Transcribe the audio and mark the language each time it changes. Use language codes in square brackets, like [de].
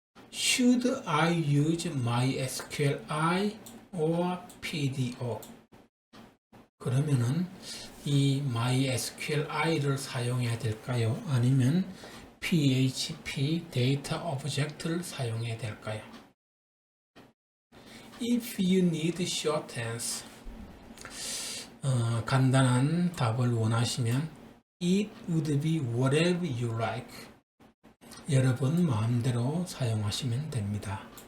[en] Should I use MySQLi or PDO? [ko] 그러면은 이 MySQLi를 사용해야 될까요? 아니면 PHP 데이터 오브젝트를 사용해야 될까요? [en] If you need short answer, [ko] 간단한 답을 원하시면 [en] It would be whatever you like. [ko] 여러분 마음대로 사용하시면 됩니다.